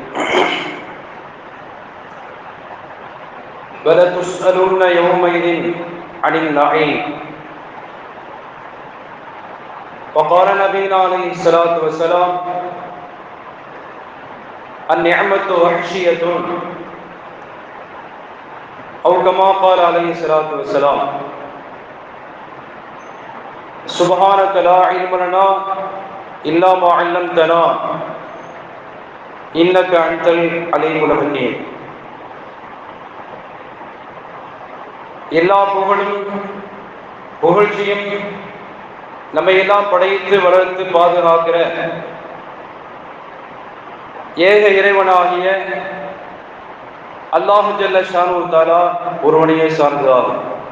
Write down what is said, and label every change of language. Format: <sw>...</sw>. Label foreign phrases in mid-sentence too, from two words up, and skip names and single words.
<ar>وَلَتُسْأَلُنَّ يَوْمَئِذٍ عَنِ النَّعِيمِ وقال نبينا عليه الصلاة والسلام النعمة وحشية أو كما قال عليه الصلاة والسلام سبحانك لا علم لنا إلا ما علمتنا إنك أنت العليم الحكيم.</ar> <ta>எல்லா புகழும் புகழ்ச்சியும் நம்மை எல்லாம் படைத்து வளர்த்து பாதுகாக்கிற ஏக இறைவனாகிய</ta> <ar>الله جل شأنه تعالى</ar> <ta>ஒருவனையே சார்ந்ததாகும்.</ta>